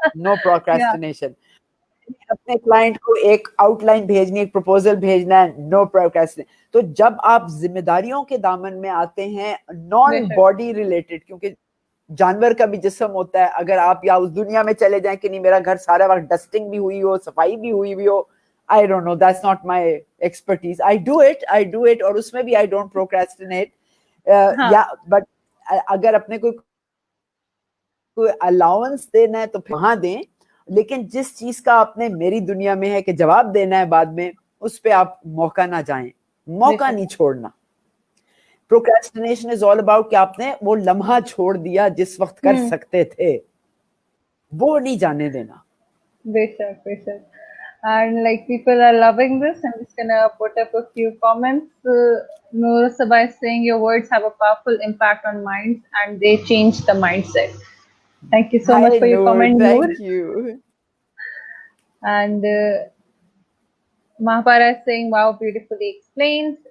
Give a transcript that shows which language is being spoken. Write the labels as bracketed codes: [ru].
[en] No procrastination. [hi] अपने client को एक आउटलाइन भेजनी, एक प्रपोजल भेजना है, नो प्रोक्रेस्टिनेशन. तो जब आप जिम्मेदारियों के दामन में आते हैं, नॉन बॉडी रिलेटेड, क्योंकि जानवर का भी जिस्म होता है, अगर आप या उस दुनिया में चले जाएं कि नहीं मेरा घर सारा वक्त डस्टिंग भी हुई हो, सफाई भी हुई हो, [en] I don't know, that's not my expertise. I do it [hi] और उसमें भी [en] I don't procrastinate. Yeah, but [hi] अगर अपने कोई अलाउंस देना है तो फिर वहां दें, लेकिन जिस चीज का आपने मेरी दुनिया में है कि जवाब देना है बाद में, उस पे आप मौका ना जाएं, मौका नहीं छोड़ना. [en] procrastination is all about [hi] कि आपने वो लम्हा छोड़ दिया जिस वक्त कर सकते थे, वो नहीं जाने देना. बेशक बेशक. [en] And like people are loving this. I'm just gonna put up a few comments. Noor Sabah is saying your words have a powerful impact on minds and they change the mindset. Thank you so much for your comment, Noor. Thank you. And Mahapara is saying, wow, beautifully explained.